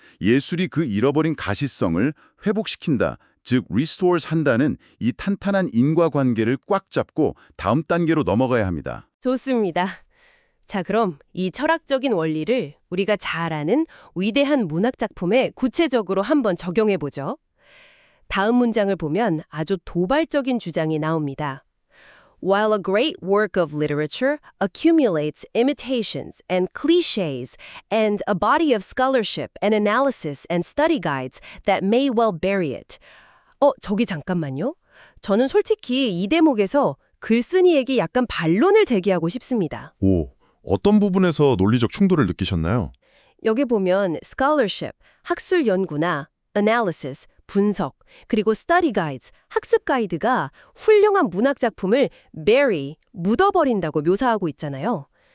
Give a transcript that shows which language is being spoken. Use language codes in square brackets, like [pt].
[ko] 예술이 그 잃어버린 가시성을 회복시킨다, 즉 restores 한다는 이 탄탄한 인과관계를 꽉 잡고 다음 단계로 넘어가야 합니다. 좋습니다. 자, 그럼 이 철학적인 원리를 우리가 잘 아는 위대한 문학 작품에 구체적으로 한번 적용해 보죠. 다음 문장을 보면 아주 도발적인 주장이 나옵니다. [en] While a great work of literature accumulates imitations and clichés and a body of scholarship and analysis and study guides that may well bury it. [ko] 저기 잠깐만요. 저는 솔직히 이 대목에서 글쓴이에게 약간 반론을 제기하고 싶습니다. 오, 어떤 부분에서 논리적 충돌을 느끼셨나요? 여기 보면 scholarship, 학술 연구나 analysis, 분석, 그리고 study guides, 학습 가이드가 훌륭한 문학 작품을 bury, 묻어버린다고 묘사하고 있잖아요.